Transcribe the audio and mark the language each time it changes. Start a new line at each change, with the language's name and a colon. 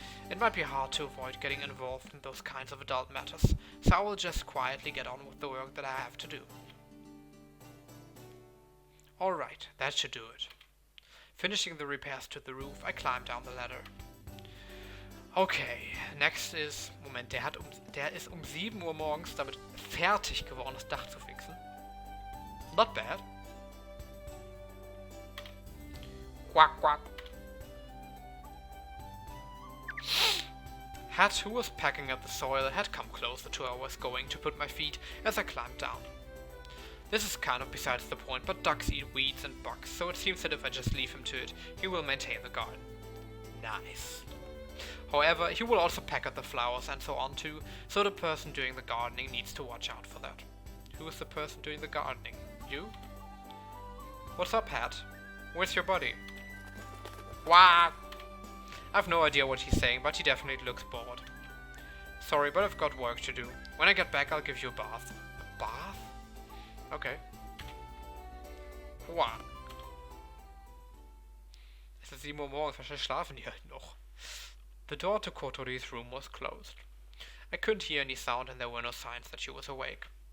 English: It might be hard to avoid getting involved in those kinds of adult matters, so I will just quietly get on with the work that I have to do. Alright, that should do it. Finishing the repairs to the roof, I climbed down the ladder. Okay, next is...
German: Moment, der ist um 7 Uhr morgens damit fertig geworden, das Dach zu fixen.
English: Not bad. Quack, quack. Hat, who was packing up the soil, had come closer to where I was going to put my feet as I climbed down. This is kind of besides the point, but ducks eat weeds and bugs, so it seems that if I just leave him to it, he will maintain the garden. Nice. However, he will also pack up the flowers and so on too, so the person doing the gardening needs to watch out for that. Who is the person doing the gardening? You? What's up, Hat? Where's your body? Quack! I've no idea what he's saying, but he definitely looks bored. Sorry, but I've got work to do. When I get back, I'll give you a bath. A bath? Okay. Quack.
German: Es ist 7 Uhr morgens, wahrscheinlich schlafen die halt noch.
English: The door to Kotori's room was closed. I couldn't hear any sound and there were no signs that she was awake.